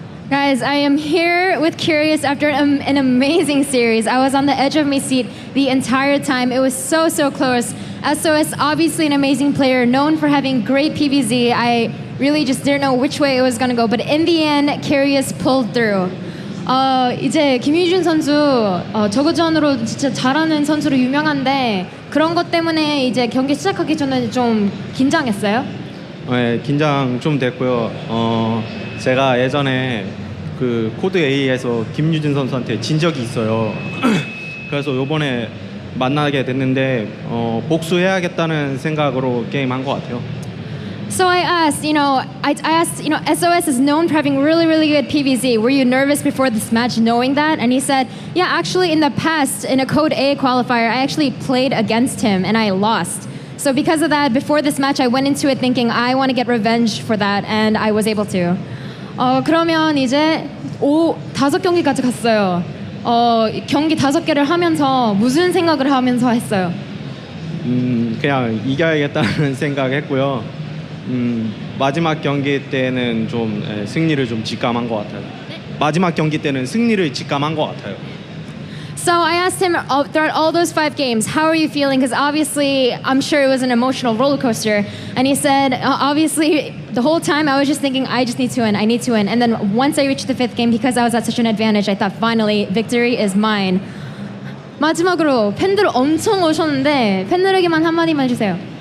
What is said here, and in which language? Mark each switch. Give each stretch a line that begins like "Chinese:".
English: Guys, I am here with Curious after an amazing series. I was on the edge of my seat the entire time. It was so close. SOS, obviously an amazing player, known for having great PvZ. I really just didn't know which way it was going to go, but in the end, Curious pulled through.
Korean: 이제 김유준 선수 저그전으로 진짜 잘하는 선수로 유명한데 그런 것 때문에 이제 경기 시작하기 전에 좀 긴장했어요? 네, 긴장 좀 됐고요. 제가 예전에 그 코드 A에서 김유진 선수한테 진 적이 있어요. 그래서 이번에 만나게 됐는데 복수해야겠다는 생각으로 게임한 것 같아요.
English: So I asked, SOS is known for having really good PvZ. Were you nervous before this match knowing that? And he said, yeah, actually in the past, in a Code A qualifier, I actually played against him and I lost. So because of that, before this match, I went into it thinking I want to get revenge for that, and I was able to.
Korean: 그러면 이제 5경기까지 갔어요. 경기 5개를 하면서 무슨 생각을 하면서 했어요? 그냥 이겨야겠다는 생각했고요. 마지막 경기 때는 좀 승리를 좀 직감한 것 같아요. 마지막 경기 때는 승리를 직감한 것 같아요.
English: So I asked him throughout all those 5 games, how are you feeling? Because obviously, I'm sure it was an emotional roller coaster. And he said, obviously, the whole time I was just thinking, I just need to win, I need to win. And then once I reached the 5th game, because I was at such an advantage, I thought, finally, victory is mine.
Korean: 마지막으로 팬들 엄청 오셨는데 팬들에게만 한마디만 해주세요.